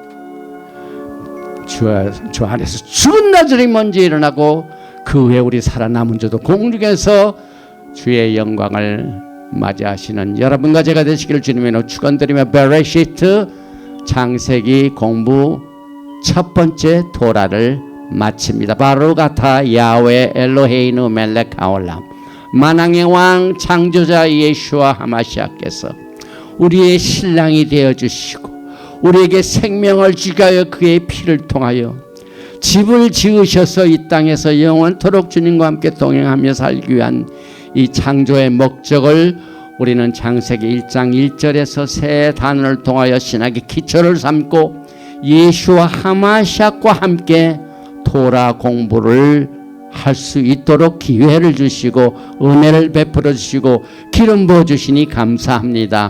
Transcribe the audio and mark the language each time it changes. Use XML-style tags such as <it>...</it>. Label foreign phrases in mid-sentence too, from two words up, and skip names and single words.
<ko>주 안에서 죽은 나절이 먼저 일어나고 그 후에 우리 살아남은 자도 공중에서 주의 영광을 맞이하시는 여러분과 제가 되시기를 주님의 축원드리며 베레시트 창세기 공부 첫 번째 토라를 마칩니다.</ko> <he>ברוך אתה יהוה אלוהינו מלך העולם,</he> <ko>만왕의 왕 창조자 예수와 하마시아께서 우리의 신랑이 되어주시고 우리에게 생명을 주기 위하여 그의 피를 통하여 집을 지으셔서 이 땅에서 영원토록 주님과 함께 동행하며 살기 위한 이 창조의 목적을 우리는 창세기 1장 1절에서 세 단어를 통하여 신학의 기초를 삼고 예수와 하마시아과 함께 토라 공부를 할 수 있도록 기회를 주시고 은혜를 베풀어 주시고 기름 부어 주시니 감사합니다.</ko>